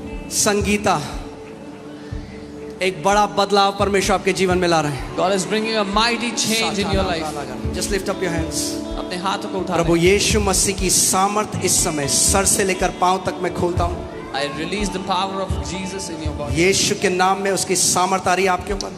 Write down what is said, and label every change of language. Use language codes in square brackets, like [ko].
[hi] संगीता एक बड़ा बदलाव परमेश्वर आपके जीवन में ला रहे हैं. [en] God is bringing a mighty change in your life. Just lift up your hands. [hi] अपने हाथों को उठा प्रभु लें. यीशु मसीह की सामर्थ इस समय सर से लेकर पांव तक मैं खोलता हूँ. [en] I release the power of Jesus in your body. [hi] यीशु के नाम में उसकी सामर्थ आ रही है आपके ऊपर.